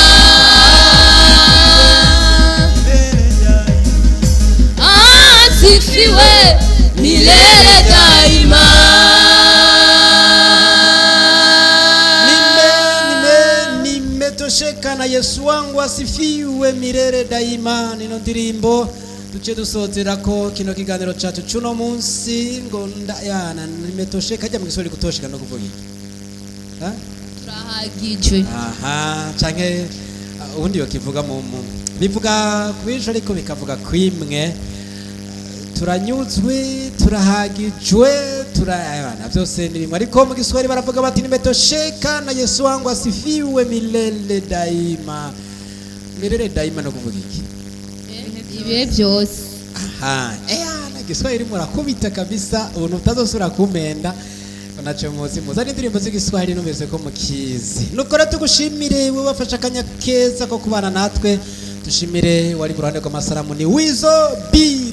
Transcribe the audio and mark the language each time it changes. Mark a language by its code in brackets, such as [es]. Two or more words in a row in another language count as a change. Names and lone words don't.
[sw] Asifiwe milele daima. Nimetosheka na Yesu wangu, asifiwe milele daima. [rn] Nino ndirimbo duce dusozerako kino kiganiro cacu cuno munsi ngo ndayana nimetosheka. Ajya mu giswahili kutosheka no kuvuga iki? Ha? Turahagijwe. Aha, canke ubundi bakivuga mu bivuga kwinshi ariko bikavuga kwimwe. Turanyuzwe, turahagijwe, turayabana byose ni bimwe, ariko mu giswahili baravuga bati [sw] nimetosheka na Yesu wangu, asifiwe milele daima. Milele daima [rn] no kuvuga iki? Ibihe byose. Aha, na Kiswahili murakubita kabisa, ubuntu utazosura kumenda. Unacho muzi muzani indirimbo z'igiswahili numeze ko mukizi. Nuko rero tugushimire wewe wafasha akanya keza ko kubana natwe. Dushimire wari ku ruhande rw'amasaramu ni Wizo B.